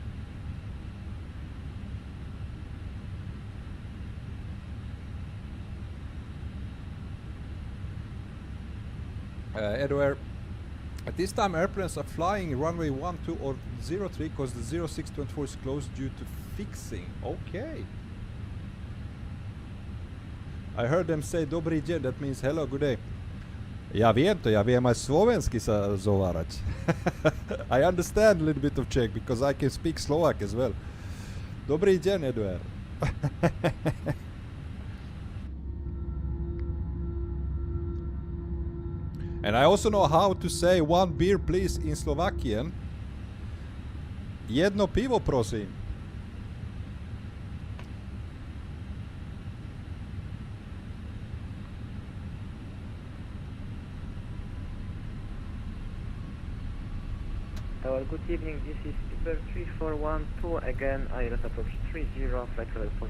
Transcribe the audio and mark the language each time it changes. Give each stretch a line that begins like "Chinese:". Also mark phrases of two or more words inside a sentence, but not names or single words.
English: Edward, at this time airplanes are flying runway 12 or 03 because the 0624 is closed due to fixing. Okay. I heard them say
Slovak: Dobrý deň,
English: that means hello, good day.
Slovak: Ja viem to, ja viem aj slovensky sa zhovárať.
English: I understand a little bit of Czech because I can speak Slovak as well.
Slovak: Dobrý deň, Edward.
English: And I also know how to say one beer please in Slovakian.
Slovak: Jedno pivo prosím.
English: Good evening, this is Super 3412, again ILS approach 30, flight level 40.